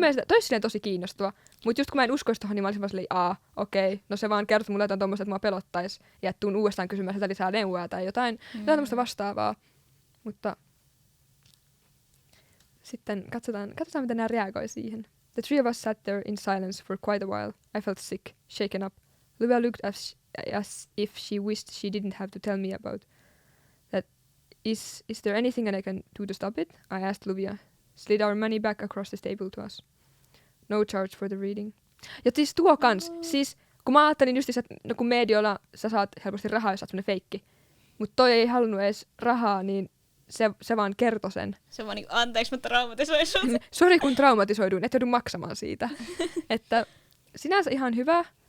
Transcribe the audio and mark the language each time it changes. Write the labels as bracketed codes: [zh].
[fi] mielestä toi silleen tosi kiinnostava. Mut just kun mä en uskoisi tohon, niin mä olisin vaan silleen, okei. No se vaan kertoo mulle jotain tommoista, että mua pelottais. Ja tuun uudestaan kysymään sitä lisää neuvoa tai jotain tommoista vastaavaa. Mutta sitten katsotaan miten nämä reagoi siihen. [en] The three of us sat there in silence for quite a while. I felt sick, shaken up. Luvia looked as if she wished she didn't have to tell me about that. Is there anything that I can do to stop it? I asked Luvia. Slid our money back across the table to us. No charge for the reading. [fi] Ja siis tuo kans. Siis kun mä ajattelin just, että no kun medioilla sä saat helposti rahaa, jos sä oot semmonen feikki. Mut toi ei halunnut edes rahaa, niin se vaan kertoi sen. Se vaan niinku, anteeksi, mä traumatisoin sut. Sori kun traumatisoiduin, et joudu maksamaan siitä. Että sinänsä ihan hyvä.